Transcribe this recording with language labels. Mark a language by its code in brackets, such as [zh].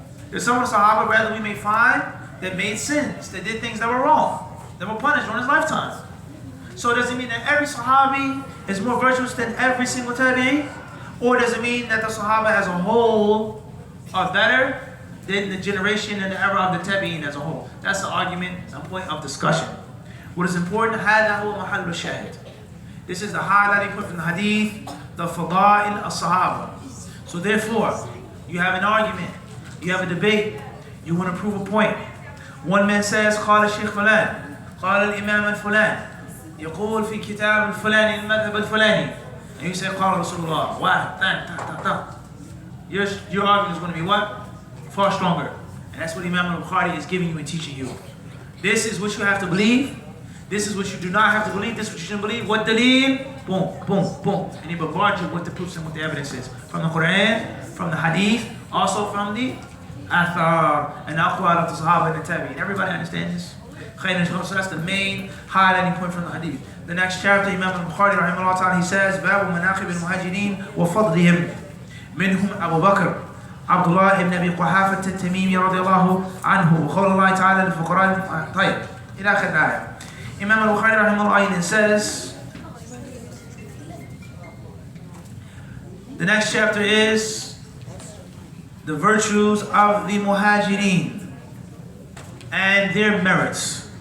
[en] There's some of the Sahaba, rather, we may find that made sins, that did things that were wrong, that were punished during his lifetime. So does it mean that every Sahabi is more virtuous than every single Tabi'i? Or does it mean that the Sahaba as a whole are better than the generation and the era of the tabi'in as a whole. That's the argument and point of discussion. What is important, [ar] هذا هو محل الشاهد. [en] This is the highlighting point from the hadith, the fada'il as-sahaba. So therefore, you have an argument, you have a debate, you want to prove a point. One man says, [ar] قال الشيخ فلان, قال الإمام الفلان, يقول في كتاب الفلاني المذهب الفلاني. [en] And you say, [ar] قال رسول الله. [en] Why? Your argument is going to be what? Far stronger. And that's what Imam al-Bukhari is giving you and teaching you. This is what you have to believe. This is what you do not have to believe. This is what you shouldn't believe. What daleel? Boom, boom, boom. And he bombards you with the proofs and what the evidence is. From the Quran, from the hadith, also from the athar and aqwal of the sahaba and the tabi'in. Everybody understand this? So that's the main highlighting point from the hadith. The next chapter, Imam al-Bukhari rahimahullah ta'ala, he says, [ar] باب مناقب المهاجرين وفضلهم منهم أبو بكر عبد الله بن أبي قحافة التميمي رضي الله عنه وقول الله تعالى للفقراء. طيب إلى آخر الآية. [en] Imam al-Bukhari rahimahullah says, the next chapter is the virtues of the muhajirin and their merits.